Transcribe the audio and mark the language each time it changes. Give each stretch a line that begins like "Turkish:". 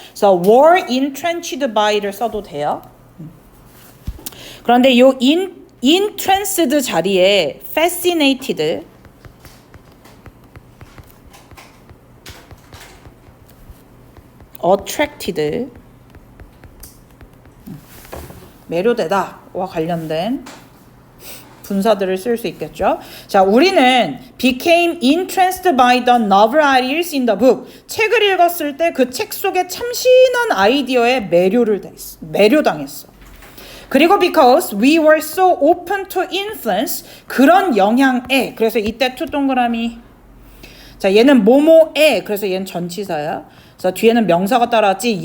Korean: 그래서
English: were entrenched by
Korean: 를 써도 돼요. 그런데 이 entranced 자리에
English: fascinated, attracted,
Korean: 매료되다와 관련된 분사들을 쓸 수 있겠죠. 자, 우리는
English: became entranced by the novel ideas in the book.
Korean: 책을 읽었을 때 그 책 속에 참신한 아이디어에 매료당했어. 그리고
English: because we were so open to influence,
Korean: 그런 영향에, 그래서 이때 투 동그라미. 자, 얘는 뭐뭐에, 그래서 얘는 전치사야. 그래서 뒤에는 명사가 따라왔지.